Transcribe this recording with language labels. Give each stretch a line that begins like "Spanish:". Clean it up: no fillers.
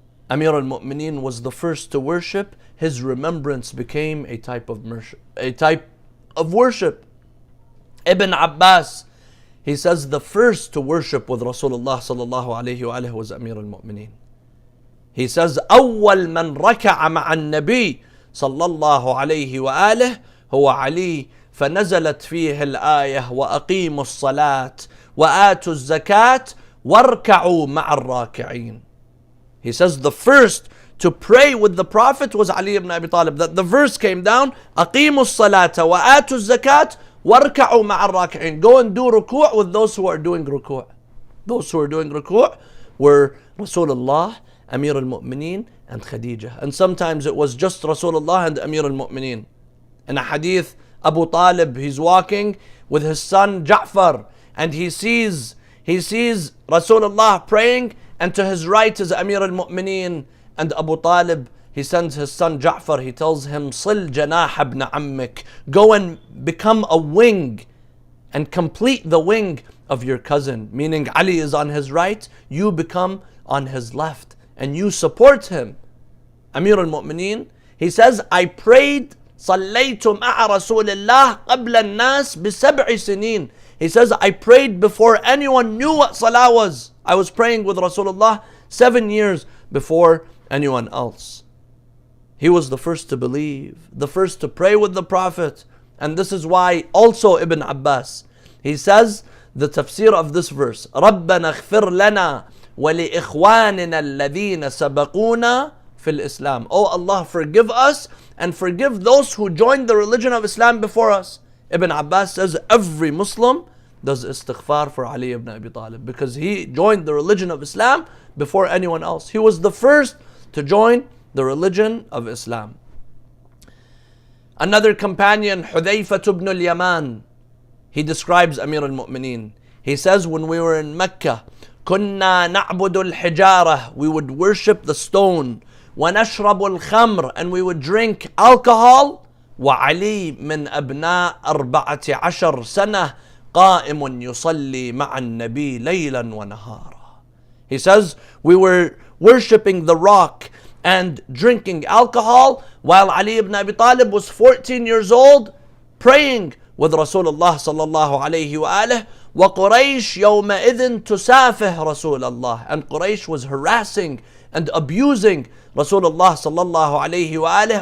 English: Amir al-Mu'mineen was the first to worship. His remembrance became a type of worship. Ibn Abbas, he says the first to worship with Rasulullah sallallahu alayhi wa was Amir al-Mu'mineen. He says,
Arabic: أول من ركع مع النبي صلى الله عليه وآله هو علي فنزلت فيه الآية وأقيموا الصلاة وآتوا الزكاة واركعوا مع الراكعين.
English: He says the first to pray with the Prophet was Ali ibn Abi Talib. That the verse came down,
Arabic: أقيموا الصلاة وآتوا الزكاة واركعوا مع الراكعين.
English: Go and do ruku' with those who are doing ruku'. Those who are doing ruku' were Rasulullah, Amir al-Mu'mineen and Khadijah. And sometimes it was just Rasulullah and Amir al-Mu'mineen. In a hadith, Abu Talib, he's walking with his son Ja'far and he sees Rasulullah praying, and to his right is Amir al-Mu'mineen, and Abu Talib, he sends his son Ja'far, he tells him,
Arabic: Sil janah ibn ammik,
English: go and become a wing and complete the wing of your cousin. Meaning Ali is on his right, you become on his left and you support him. Amir al-Mu'mineen, he says, I prayed
Arabic: صليت مع رسول الله قبل الناس بسبع سنين.
English: He says, I prayed before anyone knew what salah was. I was praying with Rasulullah 7 years before anyone else. He was the first to believe, the first to pray with the Prophet. And this is why also Ibn Abbas, he says, the tafsir of this verse,
Arabic: رَبَّنَا اغْفِرْ لَنَا وَلِإِخْوَانِنَا الَّذِينَ سَبَقُونَا فِي الْإِسْلَامِ.
English: Oh Allah, forgive us and forgive those who joined the religion of Islam before us. Ibn Abbas says every Muslim does istighfar for Ali ibn Abi Talib because he joined the religion of Islam before anyone else. He was the first to join the religion of Islam. Another companion, Hudayfa ibn al-Yaman, he describes Amir al-Mu'mineen. He says, when we were in Mecca,
Arabic: كنا نعبد الحجارة,
English: we would worship the stone.
Arabic: ونشرب الخمر,
English: and we would drink alcohol.
Arabic: وعلي من أبناء 14 سنة قائم يصلي مع النبي ليلا ونهارا.
English: He says, we were worshipping the rock and drinking alcohol while Ali ibn Abi Talib was 14 years old praying with Rasulullah sallallahu alayhi wa alihi.
Arabic: وقريش يومئذ تسافه رسول الله,
English: and Quraysh was harassing and abusing Rasulullah sallallahu alayhi wa alihi.